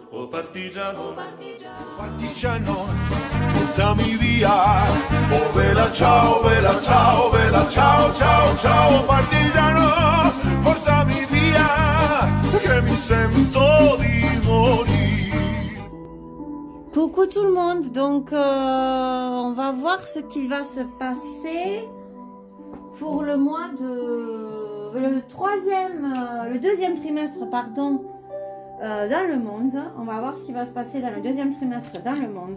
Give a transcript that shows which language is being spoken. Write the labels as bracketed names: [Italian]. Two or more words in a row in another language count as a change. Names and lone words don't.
[Italian] Oh partigiano, Partigiano, portami via. Oh bella ciao, bella ciao, bella ciao, ciao, ciao. Partigiano, portami via, che mi sento di morire. [French] Coucou tout le monde, donc on va voir ce qu'il va se passer pour le mois de le deuxième trimestre pardon, dans le monde. On va voir ce qui va se passer dans le deuxième trimestre dans le monde.